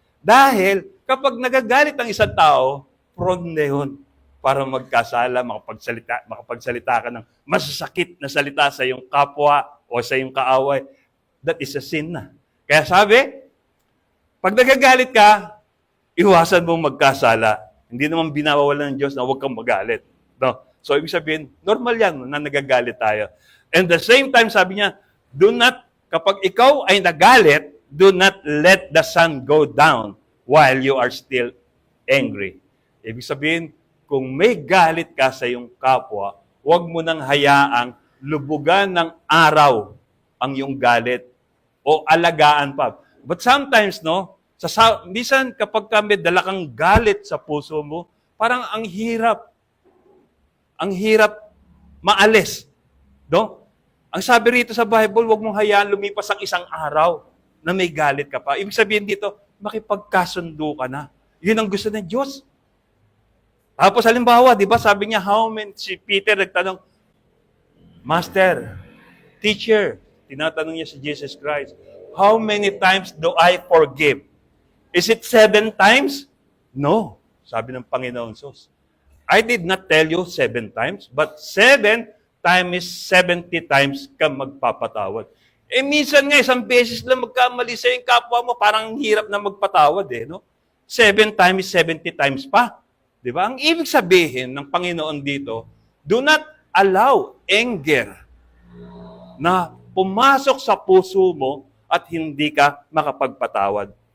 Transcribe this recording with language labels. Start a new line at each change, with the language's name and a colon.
Filipino: Dahil kapag nagagalit ang isang tao, prone na yun para magkasala, makapagsalita ka ng masasakit na salita sa iyong kapwa o sa iyong kaaway.
English: That is a sin
Filipino: na. Kaya sabi, pag nagagalit ka, iwasan mong magkasala. Hindi naman binawalan ng Diyos na huwag kang magalit. No? So, ibig sabihin, normal yan na nagagalit tayo.
English: And the same time,
Filipino: sabi niya, kapag ikaw ay nagalit,
English: do not let the sun go down while you are still angry.
Filipino: Ibig sabihin, kung may galit ka sa iyong kapwa, huwag mo nang hayaang lubugan ng araw ang iyong galit o alagaan pa.
English: But sometimes,
Filipino: minsan kapag may dala kang galit sa puso mo, parang ang hirap maalis. No? Ang sabi rito sa Bible, huwag mong hayaan lumipas ang isang araw na may galit ka pa. Ibig sabihin dito, makipagkasundo ka na. Yun ang gusto ng Diyos. Tapos halimbawa, di ba, sabi niya, si Peter nagtanong, Master, Teacher, tinatanong niya si Jesus Christ,
English: how many times do I forgive? Is it 7 times? No,
Filipino: sabi ng Panginoon Sus.
English: I did not tell you 7 times, but 7 times 70 times
Filipino: ka magpapatawad. Minsan nga, isang beses lang magkamali sa yung kapwa mo, parang hirap na magpatawad no? 7 times 70 times pa. Di ba? Ang ibig sabihin ng Panginoon dito,
English: do not allow anger
Filipino: na pumasok sa puso mo at hindi ka makapagpatawad.